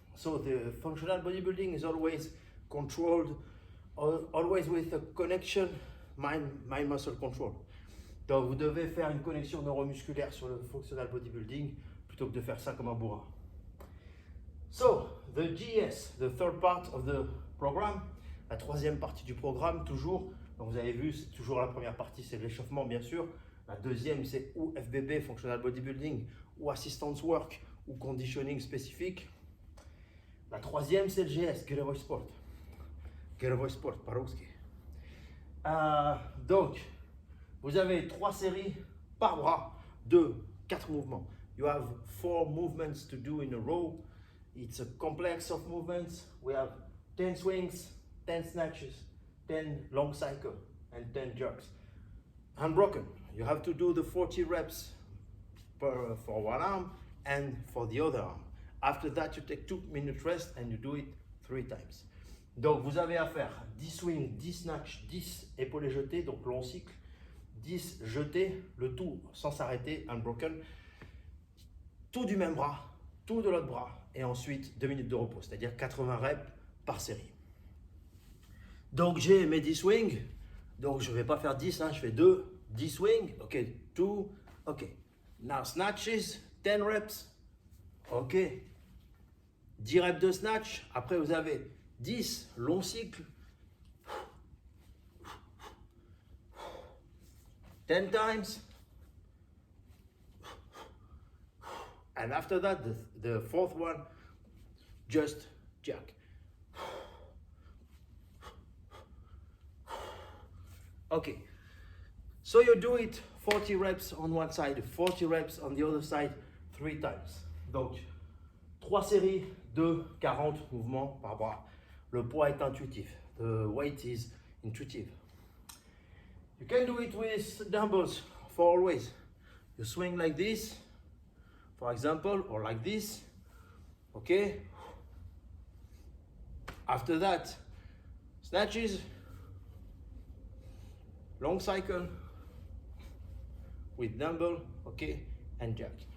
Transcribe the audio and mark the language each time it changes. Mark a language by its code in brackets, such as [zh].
[en] So the functional bodybuilding is always controlled, always with a connection mind-muscle control. [fr] Donc vous devez faire une connexion neuromusculaire sur le functional bodybuilding plutôt que de faire ça comme un bourrin. [en] So, the GS, the third part of the program, [fr] la troisième partie du programme, toujours. Donc vous avez vu, c'est toujours la première partie, c'est l'échauffement bien sûr. La deuxième, c'est ou FBB, Functional Bodybuilding, ou Assistance Work, ou Conditioning spécifique. La troisième, c'est le GS, Getaway Sport. Getaway Sport, par-ruski. Donc, vous avez 3 séries par bras de 4 mouvements. [en] You have 4 movements to do in a row. It's a complex of movements. We have 10 swings, 10 snatches, 10 long cycle, and 10 jerks. Unbroken. You have to do the 40 reps for one arm and for the other arm. After that, you take 2 minutes rest and you do it 3 times. [fr] Donc, vous avez à faire 10 swings, 10 snatch, 10 épaules jetées, donc long cycle, 10 jetés, le tout sans s'arrêter, unbroken. Tout du même bras, tout de l'autre bras, et ensuite 2 minutes de repos, c'est-à-dire 80 reps par série. Donc, j'ai mes 10 swings, donc je ne vais pas faire 10, hein, je fais 2, 10 swings, ok, 2, ok. [en] Now snatches, [fr] 10 reps, ok. 10 reps de snatch, après vous avez 10 longs cycles, [en] 10 times, and after that, the fourth one, just jerk. Okay, so you do it 40 reps on one side, 40 reps on the other side, 3 times. [fr] Donc, 3 séries de 40 mouvements par bras. Le poids est intuitif. [en] The weight is intuitive. You can do it with dumbbells for always. You swing like this, for example, or like this. Okay? After that, snatches, long cycle with dumbbell, okay, and jack.